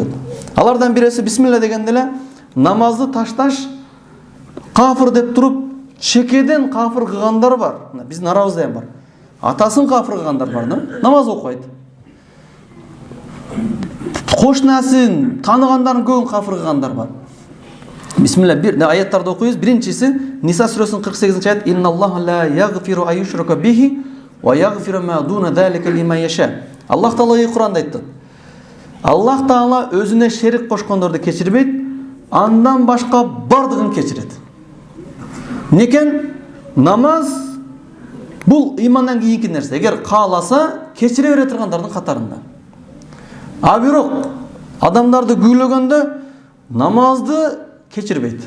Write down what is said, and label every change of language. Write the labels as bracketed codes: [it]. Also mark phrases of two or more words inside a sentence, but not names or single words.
[ky] Алардан биреси бисмилла дегенде эле намазды ташташ кафыр деп туруп, чекеден кафыр кылгандар бар. Биздин арабызда ham бар. Атасын кафыр кылгандар бар, намаз окуйт. Кошунасын, тааныгандарын көбүн кафыр кылгандар бар. Бисмилла, бир аяттарды окуйбуз. Биринчиси Ниса сүрөсүнүн 48-аят: [ar] "إن الله لا يغفر أن يشرك به ويغفر ما دون ذلك لمن يشاء." [ky] Аллах Таала Куранда айтты. Аллах Таала өзүнө шерик кошкондорду кечирбейт, андан башка бардыгын кечирет. Некен намаз бул имандан кийинки нерсе. Эгер кааласа, кечире бере тургандардын катарында. А бирок адамдарды күйлөгөндө намазды кечирбейт.